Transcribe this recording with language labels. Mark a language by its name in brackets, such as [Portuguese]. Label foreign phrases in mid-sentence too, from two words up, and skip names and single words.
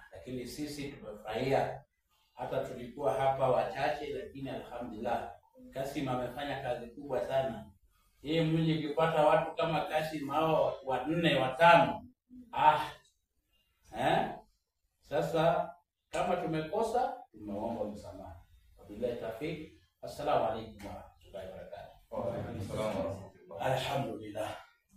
[Swahili] Lakini sisi tumefurahia. Hata tulikuwa hapa wachache, lakini alhamdulillah Kasim amefanya kazi kubwa sana. Yeye mwenye ukipata watu kama Kasim hao 4 5, sasa kama tumekosa tumeomba msamaha. [Arabic] وبالله التوفيق. السلام عليكم ورحمة الله وبركاته. وعليكم السلام ورحمة الله. [Swahili] Alhamdulillah.